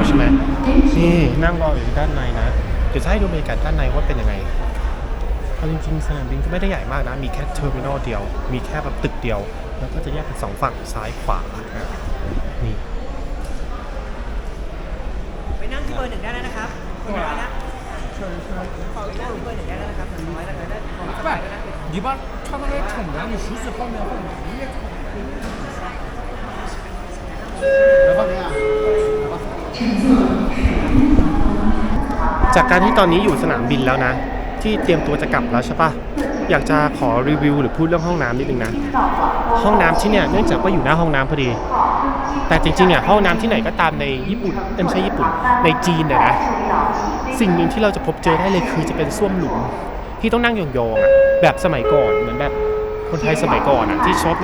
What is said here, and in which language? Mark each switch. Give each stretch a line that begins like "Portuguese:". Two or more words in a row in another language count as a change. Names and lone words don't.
Thai: ใช่ไหมนี่นั่งรออยู่ด้านในนะเดี๋ยวจะให้ดูบรรยากาศด้านในว่าเป็นยังไงเอาจริงๆสนามบินก็ไม่ได้ใหญ่มากนะมีแค่เทอร์มินอลเดียวมีแค่แบบตึกเดียวแล้วก็จะแยกเป็น2ฝั่งซ้ายขวานี่ ไปนั่งที่เบอร์1ได้แล้วนะครับคนน้อยนะขอไปนั่งที่เบอร์1ได้แล้วนะครับน้อยแล้วก็ได้ของสบายก็นั่ง
Chinese: 你把他那个桶然后你梳子放在后面
Thai: จากการที่ตอนนี้อยู่สนามบินแล้วนะที่เตรียมตัวจะกลับแล้วใช่ปะอยากจะขอ รีวิวหรือพูดเรื่องห้องน้ำนิดนึงนะห้องน้ำที่เนี่ยเนื่องจากว่าอยู่หน้าห้องน้ำพอดีแต่จริงๆอ่ะห้องน้ำที่ไหนก็ตามในญี่ปุ่นไม่ใช่ญี่ปุ่นในจีนเนี่ยนะสิ่งหนึ่งที่เราจะพบเจอได้เลยคือจะเป็นส้วมหลุมที่ต้องนั่งยองๆอ่ะแบบสมัยก่อนเหมือนแบบคนไทยสมัยก่อนอ่ะที่ชอบ